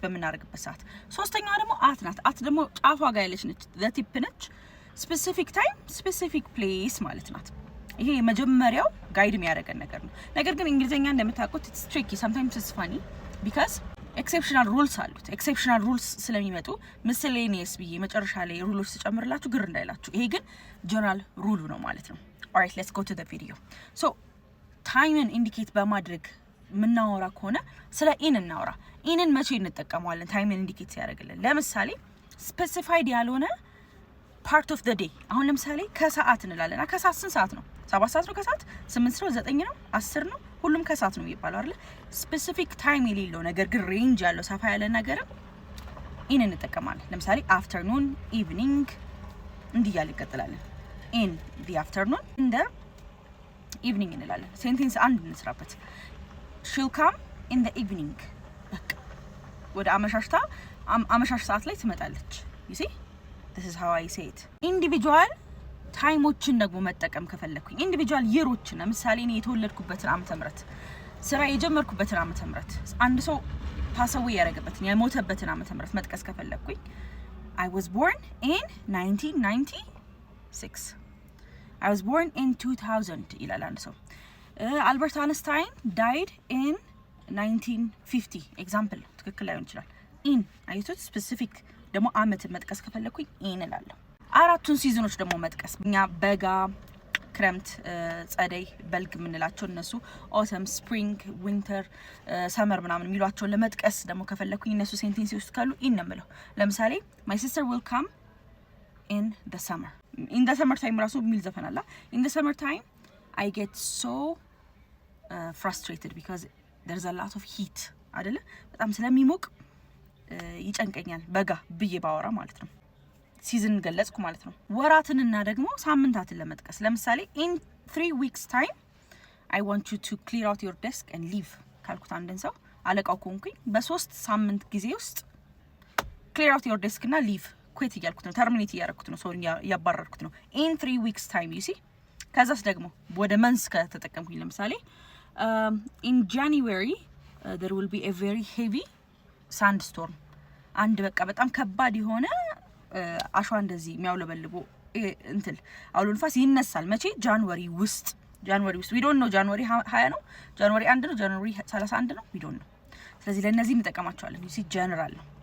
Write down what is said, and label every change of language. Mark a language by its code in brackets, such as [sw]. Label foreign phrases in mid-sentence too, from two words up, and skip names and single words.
[am] በምናደርግበት ሰዓት። ሶስተኛዋ ደግሞ አት ናት። አት ደግሞ ጫፏ ጋር ያለች ነች። ዘቲፕ ነች። [en] specific time specific place [am] ማለት ናት። ይሄ የመጀመሪያው ጋይድ የሚያደርገን ነገር ነው። ነገር ግን እንግሊዝኛ እንደምታውቁት [en] it's tricky sometimes it's funny because exceptional rules [am] አሉት። [en] exceptional rules [am] ስለሚመጡ ሚስሌኒየስ ብዬ መጨረሻ ላይ ሩሎች ተጨምርላችሁ ግር እንዳይላችሁ። ይሄ ግን ጀነራል ሩሉ ነው ማለት ነው። [en] Alright, let's go to the video. [am] So, ታይምን ኢንዲኬት በማድረግ ምናወራ ከሆነ ስለ ኢን እናወራ። ኢንን መቼ እንጠቀመዋለን? ታይምን ኢንዲኬት ሲያደርግልን። ለምሳሌ ስፔሲፋይድ ያልሆነ [en] part of the day። [am] አሁን ለምሳሌ ከሰዓት እንላለን። ከሰዓት ስንት ሰዓት ነው? 7 ሰዓት ነው ከሰዓት? 8 ነው? 9 ነው? 10 ነው? ሁሉም ከሰዓት ነው የሚባለው አይደል? [en] specific time [am] የሌለው ነገር ግን ሬንጅ ያለው ሰፋ ያለ ነገር ኢን እንጠቀማለን። ለምሳሌ [en] afternoon, evening [am] እንዲያል ይቀጥላለን። in [en] the afternoon, in the evening [am] እንላለን። ሴንቴንስ አንድ እንስራበት። [en] she'll come in the evening። [am] በቃ ወደ አመሻሽ ሰዓት ላይ ትመጣለች። [en] you see this is how I say it። [am] ኢንዲቪጁዋል ታይሞችን ደግሞ መጠቀም ከፈለኩኝ ኢንዲቪጁዋል ይሮችን፣ ለምሳሌ እኔ የተወለድኩበትን ዓመተ ምህረት፣ ስራ የጀመርኩበትን ዓመተ ምህረት፣ አንድ ሰው ፓሰው ያደረገበትን የሞተበትን ዓመተ ምህረት መጥቀስ ከፈለኩኝ [en] I was born in 1996 I was born in 2000 [am] ይላል አንድ ሰው። አልበርት አንስታይን [en] died in 1950 [am] ኤግዛምፕል ትክክል ላይሆን ይችላል። ኢን አይቶት ስፔሲፊክ ደግሞ አመትን መጥቀስ ከፈለኩኝ ኢን እላለሁ። አራቱን ሲዝኖች ደግሞ መጥቀስ እኛ በጋ፣ ክረምት፣ ጸደይ፣ በልግ የምንላቸው እነሱ [en] autumn, spring, winter, summer [am] ምናምን የሚሏቸውን ለመጥቀስ ደግሞ ከፈለኩኝ እነሱ ሴንቴንስ ውስጥ ካሉ ኢን ነው የምለው። ለምሳሌ [en] my sister will come in the summer in the summer time [am] ራሱ የሚል ዘፈን አለ። [en] in the summer time I get so frustrated because there's a lot of heat [am] አይደለ? በጣም ስለሚሞቅ ይጨንቀኛል በጋ ብዬ ባወራ ማለት ነው። ሲዝን ገለጽኩ ማለት ነው። ወራትንና ደግሞ ሳምንታትን ለመጥቀስ ለምሳሌ [en] in 3 weeks time I want you to clear out your desk and leave [am] ካልኩት አንድን ሰው አለቃው ኮንኩኝ በ3 ሳምንት ጊዜ ውስጥ [en] clear out your desk [am] እና leave ኩዌት እያልኩት ነው። ተርሚኔት እያደረኩት ነው። ሰው እያባረርኩት ነው። [en] in 3 weeks time you see። [am] ከዛስ ደግሞ ወደ መንስ ከተጠቀምኩኝ ለምሳሌ [en] in January there will be a very heavy sandstorm። [am] አንድ በቃ በጣም ከባድ የሆነ አሸዋ እንደዚህ የሚያውለበልቦ እንትን አውሎ ንፋስ ይነሳል። መቼ? ጃንዋሪ ውስጥ [en] we don't know [am] ጃንዋሪ 20 ነው፣ ጃንዋሪ 1 ነው፣ ጃንዋሪ 31 ነው፣ [en] we don't know። [am] ስለዚህ ለነዚህ እንጠቀማቸዋለን። [en] you see [am] ጀነራል ነው።